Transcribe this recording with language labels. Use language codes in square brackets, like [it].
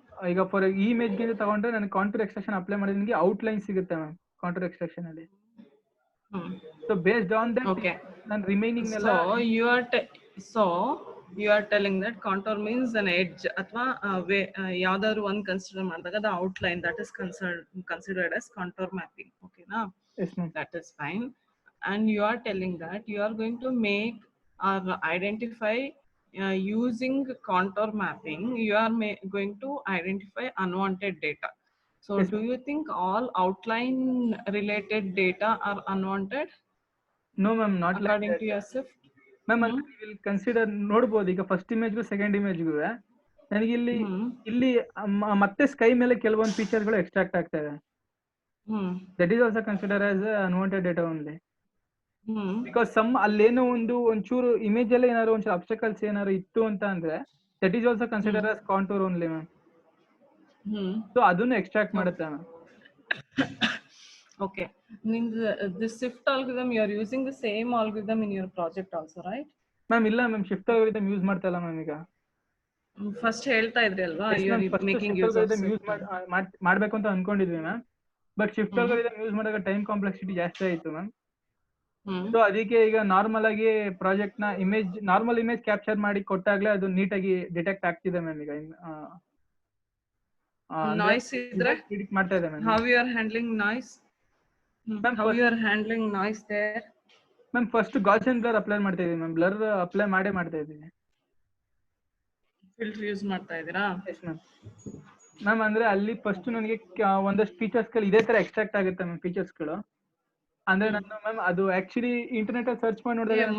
[kn] ಈಗ ಫಾರ್ ಈ ಇಮೇಜ್ ಗೆ ತಗೊಂಡ್ರೆ ನನಗೆ ಕಾಂಟೂರ್ ಎಕ್ಸ್ಟ್ರಾಕ್ಷನ್ ಅಪ್ಲೈ ಮಾಡಿದ್ರೆ ನನಗೆ ಔಟ್ ಲೈನ್ ಸಿಗುತ್ತೆ ಮ್ಯಾಮ್ ಕಾಂಟೂರ್ ಎಕ್ಸ್ಟ್ರಾಕ್ಷನ್ ಅಲ್ಲಿ. [en] So based on that Okay. [kn] ನಾನು ರಿಮೈನಿಂಗ್ ಎಲ್ಲ [en] So you are telling that contour means an edge [kn] ಅಥವಾ ಯಾವ್ದಾದ್ರು ಒಂದು ಕನ್ಸಿಡರ್ ಮಾಡಿದಾಗ [en] the outline that is considered as contour mapping. Okay na? Yes ma'am. That is fine. And you are telling that you are going to make or identify using contour mapping, you are going to identify unwanted data. So Yes. do you think all outline related data are unwanted no ma'am not according to your shift? [kn] Ma'am ಅಲ್ಲಿ will consider ನೋಡ್ಬೋದು. ಈಗ first ಇಮೇಜ್ಗೂ second ಇಮೇಜ್ಗೂ ನನಗೆ ಇಲ್ಲಿ ಮತ್ತೆ sky ಮೇಲೆ ಕೆಲವೊಂದು ಫೀಚರ್ಗಳು extract ಆಗ್ತವೆ. [en] That is also consider as unwanted data only. Because some [kn] ಅಲ್ಲೇನೋ ಒಂಚೂರು ಇಮೇಜ್ ಅಲ್ಲಿ ಏನಾದ್ರು ಒಂಚೂರು ಅಬ್ಸ್ಟಕಲ್ಸ್ ಏನಾದ್ರು ಇತ್ತು ಅಂತ ಅಂದ್ರೆ [en] That is also consider as contour only ma'am. [kn] So ಅದನ್ನು ಎಕ್ಸ್ಟ್ರಾಕ್ಟ್ ಮಾಡುತ್ತೆ ma'am. [en] Okay. This shift algorithm, you are using the same algorithm in your project also, right? [kn] Ma'am ಇಲ್ಲ ಮ್ಯಾಮ್ ಶಿಫ್ಟ್ ಅಲ್ಗಾರಿದಮ್ ಯೂಸ್ ಮಾಡ್ತಾ ಇಲ್ಲ ma'am. ಈಗ first ಹೇಳ್ತಾ ಇದ್ರಿ ಅಲ್ವಾ, [en] you are making use of [kn] use ಮಾಡ್ಬೇಕು ಅಂತ ಅನ್ಕೊಂಡಿದ್ವಿ ma'am. But shift algorithm use ಮಾಡಿದಾಗ ಟೈಮ್ ಕಾಂಪ್ಲೆಕ್ಸಿಟಿ ಜಾಸ್ತಿ ಆಯ್ತು ಮ್ಯಾಮ್. ಸೊ ಅದಕ್ಕೆ ಈಗ ನಾರ್ಮಲ್ ಆಗಿ ಪ್ರಾಜೆಕ್ಟ್ ನ ನಾರ್ಮಲ್ ಇಮೇಜ್ ಕ್ಯಾಪ್ಚರ್ ಮಾಡಿ ಕೊಟ್ಟಾಗ್ಲೇ ಅದು ನೀಟಾಗಿ ಡಿಟೆಕ್ಟ್ ಆಗ್ತಿದೆ ಮ್ಯಾಮ್. ಈಗ ನಾಯ್ಸ್ ಇದ್ರೆ ಪ್ರಿಡಿಕ್ಟ್ ಮಾಡ್ತಾ ಇದೆ ma'am. [en] how you are handling noise? How you are handling noise there? [kn] Ma'am first Gaussian blur apply ಮಾಡ್ತಾ ಇದೀವಿ ಮ್ಯಾಮ್. ಬ್ಲರ್ ಅಪ್ಲೈ ಮಾಡ್ತಾ ಇದೀವಿ. ಫಿಲ್ಟರ್ ಯೂಸ್ ಮಾಡ್ತಾ ಇದೀರಾ? [en] Yes ma'am. [kn] ಮ್ಯಾಮ್ ಅಂದ್ರೆ ಅಲ್ಲಿ ಫಸ್ಟ್ ನನಗೆ ಒಂದಷ್ಟು ಫೀಚರ್ಸ್ ಗಳು ಇದೇ ತರ ಎಕ್ಸ್ಟ್ರಾಕ್ಟ್ ಆಗುತ್ತೆ ಮ್ಯಾಮ್. ಫೀಚರ್ಸ್ ಗಳು ಅಂದ್ರೆ ನಾನು ಮ್ಯಾಮ್ ಅದು ಆಕ್ಚುಲಿ ಇಂಟರ್ನೆಟ್ ಅಲ್ಲಿ ಸರ್ಚ್ ಮಾಡಿ ನೋಡಿದಾಗ